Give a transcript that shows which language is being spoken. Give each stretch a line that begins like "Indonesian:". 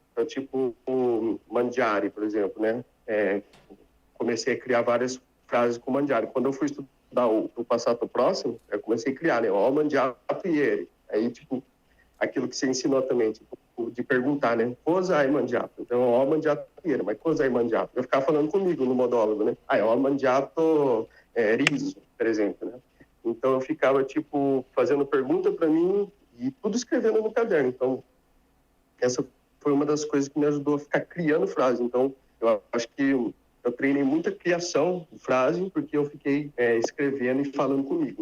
Portuguese: Então, tipo, o mangiare, por exemplo, né, comecei a criar várias frases com mangiare. Quando eu fui estudar o passato próximo, eu comecei a criar, né, ó,
Italian: mangiato ieri.
Portuguese: Aí, tipo, aquilo que você ensinou também, tipo, de perguntar, né?
Italian: Cosa hai mangiato?
Portuguese: Então,
Italian: ho mangiato ieri, mas cosa hai mangiato?
Portuguese: Eu ficava falando comigo no monólogo, né?
Italian: Ho mangiato riso,
Portuguese: por exemplo, né? Então, eu ficava, tipo, fazendo pergunta para mim e tudo escrevendo no caderno. Então, essa foi uma das coisas que me ajudou a ficar criando frase. Então, eu acho que eu treinei muita criação de frase porque eu fiquei escrevendo e falando comigo.